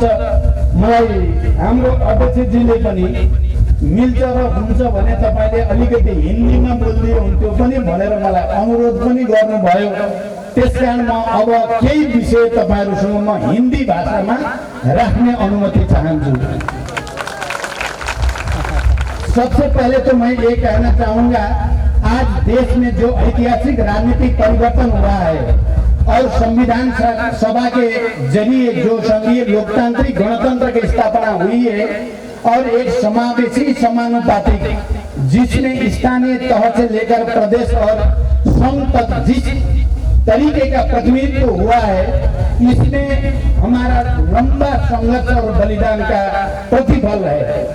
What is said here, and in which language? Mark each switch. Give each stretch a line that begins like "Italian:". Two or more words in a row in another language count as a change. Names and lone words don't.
Nepali: मलाई हाम्रो अध्यक्षजीले पनि मिल्छ र हुन्छ भने तपाईले अलिकति हिन्दीमा बोल्दिनु हुन्थ्यो पनि भनेर मलाई अनुरोध पनि गर्नुभयो। त्यसकारण म अब केही विषय तपाईहरुसँग म हिन्दी भाषामा राख्ने अनुमति चाहन्छु।
Hindi: सबसे पहले तो मैं ये कहना चाहूंगा, आज देश में जो ऐतिहासिक राजनीतिक परिवर्तन हुआ है और संविधान सभा के जरिए जो संघीय लोकतांत्रिक गणतंत्र की स्थापना हुई है और एक समावेशी समानुपातिक, जिसमें स्थानीय तह से लेकर प्रदेश और संघ तक जिस तरीके का प्रतिनिधित्व हुआ है, इसमें हमारा लंबा संघर्ष और बलिदान का प्रतिफल है।